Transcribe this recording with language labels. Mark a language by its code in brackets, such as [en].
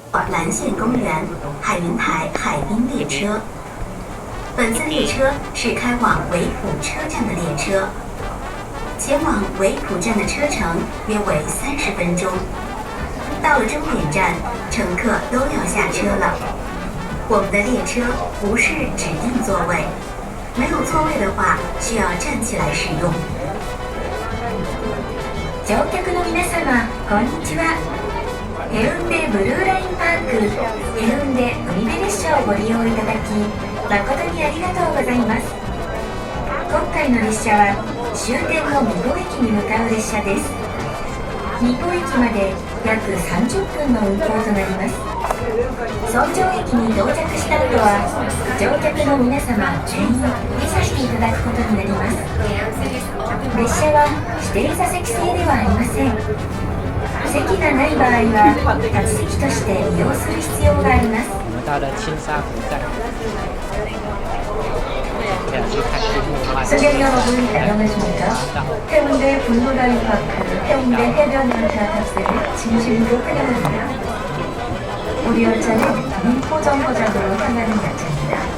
[zh] 蓝线公园海云台海滨列车，本次列车是开往维普车站的列车，前往维普站的车程约为30分钟。到了终点站，乘客都要下车了。我们的列车不是指定座位，没有座位的话需要站起来使用。 [ja] 乗客の皆様、こんにちは。ヘウンデブルーラインパークヘウンデ海辺列車をご利用いただき誠にありがとうございます。今回の列車は終点の美保駅に向かう列車です。美保駅まで約30分の運行となります。村上駅に到着した後は乗客の皆様全員降りさせていただくことになります。列車は指定座席制ではありません。席がない場合は立ち席として利用する必要があります。 [zh] 我们到了青沙浦站，想去看樱木花道。 [ko] 승객 여러분 안녕하십니까? 해운대 블루라인파크 해운대 해변열차 탑승을 진심으로 환영합니다. 우리 열차는 미포 정거장으로 향하는 열차입니다.